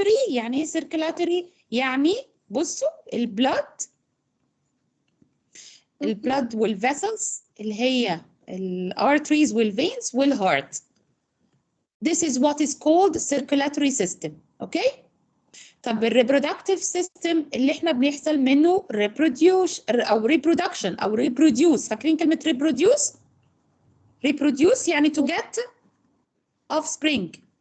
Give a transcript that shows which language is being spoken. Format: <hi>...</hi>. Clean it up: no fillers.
<ar>يعني ايه circulatory؟ يعني بصوا البلد والvessels اللي هي arteries والveins والheart.</ar> <en>This is what is called circulatory system. Okay?</en> <ar>طب الريبرودكتيف سيستم اللي احنا بنحصل منه reproduce. فاكرين كلمة reproduce يعني</ar> <en>to get offspring.</en>